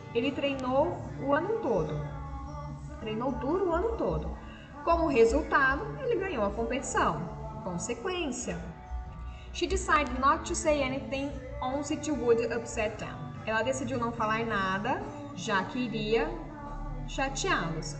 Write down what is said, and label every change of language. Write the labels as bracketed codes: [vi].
[pt] Ele treinou o ano todo. Treinou duro o ano todo. Como resultado, ele ganhou a competição. Consequência. [en] She decided not to say anything once it would upset them. [pt] Ela decidiu não falar nada, já que iria chateá-los.